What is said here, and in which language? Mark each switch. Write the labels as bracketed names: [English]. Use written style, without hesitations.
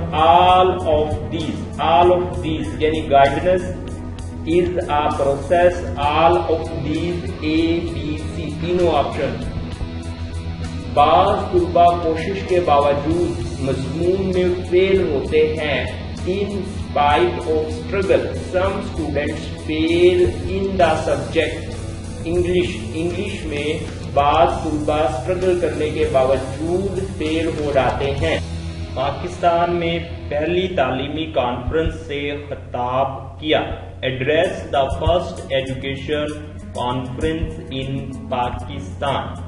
[English] all of these یعنی guidance is a process. all of these A, B, C تینوں option [Urdu] بعض طلبہ کوشش کے باوجود مضمون میں فیل ہوتے ہیں. [English] In spite of struggle, some students fail in the subject English. [Urdu] English میں بعض طلبہ اسٹرگل کرنے کے باوجود فیل ہو جاتے ہیں. پاکستان میں پہلی تعلیمی کانفرنس سے خطاب کیا. [English] Address the first education conference in Pakistan.